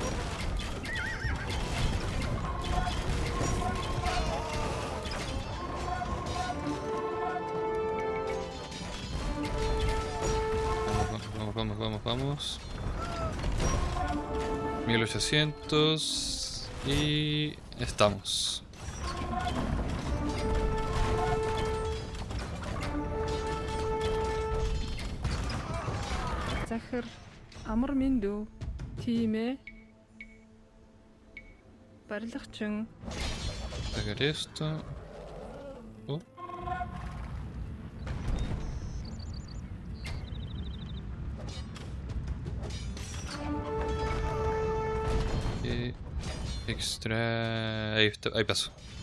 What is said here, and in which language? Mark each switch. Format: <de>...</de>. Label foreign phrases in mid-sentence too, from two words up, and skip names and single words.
<es>Vamos. 1800 y estamos.</es> <mn>Захар амар минь дүү. Тийм ээ. Барилгачин.</mn> <es>Sacar esto. Oh. Extra... Ahí está, ahí pasó.</es>